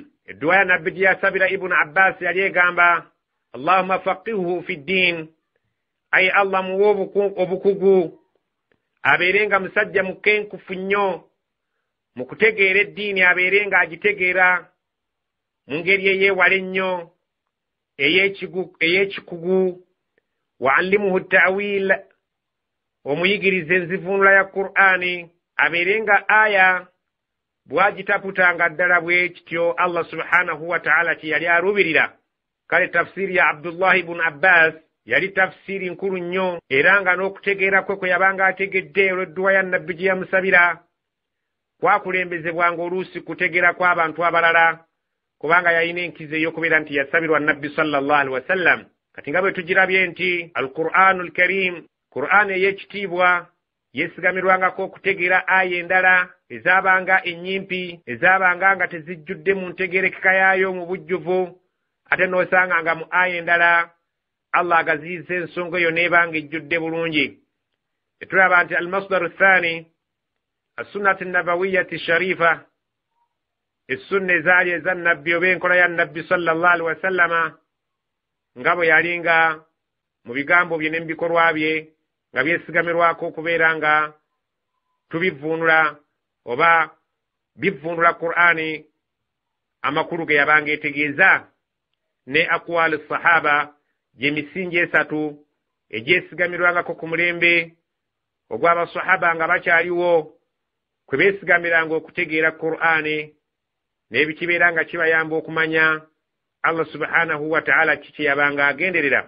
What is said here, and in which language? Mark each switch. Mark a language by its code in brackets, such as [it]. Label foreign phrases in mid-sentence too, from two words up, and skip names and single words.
[lg] Edduwa ya nabbi gye yasabira Ibn Abbas yali egamba [ar] اللهم فقهه في الدين, [lg] ayi Allah muwe obukugu, abeerenga musajja mukenkufu nnyo mu kutegeera eddiini, abeerenga agitegeera mu ngeri eyeewala ennyo ey'ekikugu. [ar] وعلمه التأويل, [lg] omuyigirize enzivuunula ya Qur'ani, abeerenga aya bw'agitaputanga ddala bwe kityo [ar] الله سبحانه وتعالى [lg] kye yali aluubirira. Kale tafsiri ya Abdullah ibn Abbas yali tafsiri nkulu nnyo, era nga n'okutegeera kwe yabanga ategedde olw'edduwa ya nabbi gye yamusabira kwakulembezebwanga oluusi kutegeera kw'abantu abalala, kubanga yalina enkizo ey'okubeera nti yasabirwa nabbi [ar] صلى الله عليه وسلم. [lg] Kati nga bwe tugirabye nti [ar] القرآن الكريم, [lg] Qur'an ey'ekitiibwa, yeesigamirwangako okutegeera aya endala ezaabanga ennyimpi, ezaabanga nga tezijjudde mu ntegeerekeka yaayo mu bujjuvu, ate n'osanga nga mu aya endala Allah agaziyiza ensonga eyo n'ebanga ejjudde bulungi. Etulaba nti [ar] المصدر الثاني السنة النبوية الشريفة, [lg] essunna ezaali eza nabbi oba enkola ya nabbi sallallahu [ar] عليه وسلم, [lg] nga bwe yalinga mu bigambo bye ne mu bikolwa bye nga byesigamirwako okubeera nga tubivvuunula oba bivvuunula Qur'ani amakulu ge yabanga etegeeza, ne [ar] أقوال الصحابة [lg] gy'emisingi 3 egyesigamirwangako ku mulembe ogw'abasahaba nga bakyaliwo, kwe beesigamiranga okutegeera Qur'ani n'ebikibeera nga kibayamba okumanya [ar] الله سبحانه وتعالى [lg] kiki yabanga agenderera.